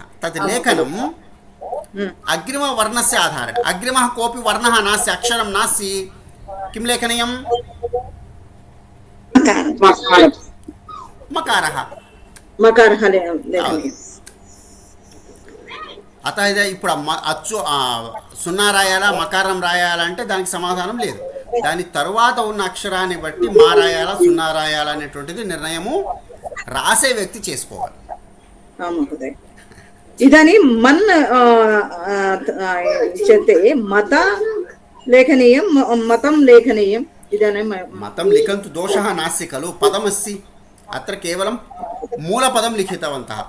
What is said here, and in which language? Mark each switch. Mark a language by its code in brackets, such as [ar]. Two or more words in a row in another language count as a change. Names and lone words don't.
[sa] तत् लेखनं अग्रिमवर्णस्य आधारेण. अग्रिमः कोऽपि वर्णः नास्ति, अक्षरं नास्ति, किं लेखनीयं? मकारः. मकारः लेखनीयम्. [te] అత ఇది ఇప్పుడు అచ్చు సున్నా రాయాలా, మకారం రాయాలా అంటే దానికి సమాధానం లేదు. దాని తరువాత ఉన్న అక్షరాన్ని బట్టి మా రాయాలా, సున్నా రాయాలా అనేటువంటిది నిర్ణయము రాసే వ్యక్తి చేసుకోవాలి. [sa] इदानीं मन् इत्युक्ते मत लेखनीयं, मतं लेखनीयम्. इदानीं मतं लिखन्तु दोषः नास्ति खलु. पदमस्ति, अत्र केवलं मूलपदं लिखितवन्तः.